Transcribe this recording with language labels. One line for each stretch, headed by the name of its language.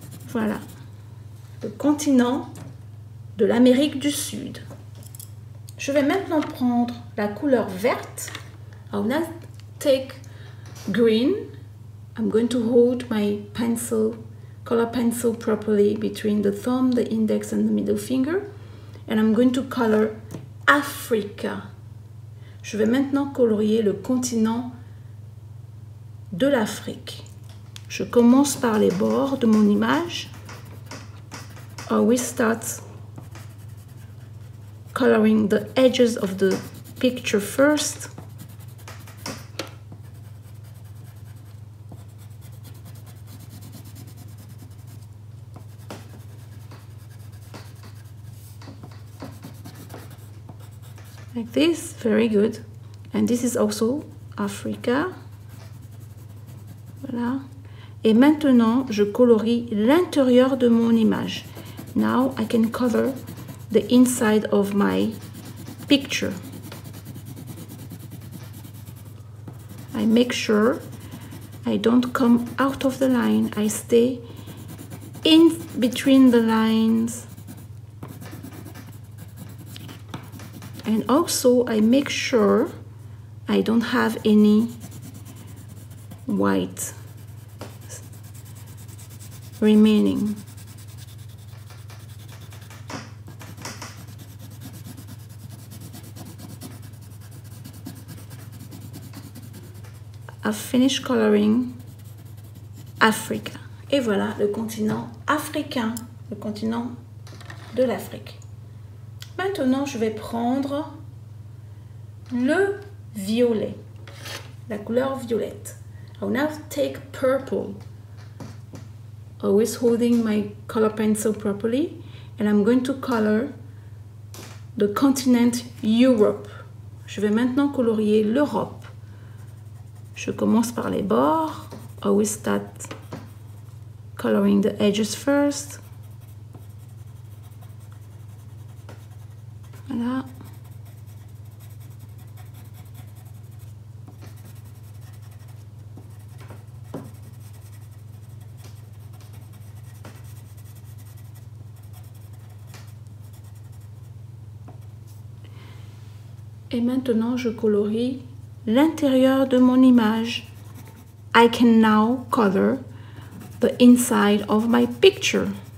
French: Voilà, le continent de l'Amérique du Sud. Je vais maintenant prendre la couleur verte.
English: I will now take green. I'm going to hold my pencil, color pencil properly between the thumb, the index and the middle finger. And I'm going to color Africa.
French: Je vais maintenant colorier le continent de l'Afrique. Je commence par les bords de mon image.
English: I will start coloring the edges of the picture first. Like this, very good. And this is also Africa. Voilà.
French: Et maintenant, je colorie l'intérieur de mon image.
English: Now I can color the inside of my picture. I make sure I don't come out of the line. I stay in between the lines. And also I make sure I don't have any white remaining. I've finished coloring Africa.
French: Et voilà le continent africain, le continent de l'Afrique. Maintenant, je vais prendre le violet, la couleur violette.
English: I will now take purple, always holding my color pencil properly, and I'm going to color the continent Europe.
French: Je vais maintenant colorier l'Europe. Je commence par les bords.
English: I will start coloring the edges first.
French: Voilà. Et maintenant, je colorie l'intérieur de mon image.
English: I can now color the inside of my picture.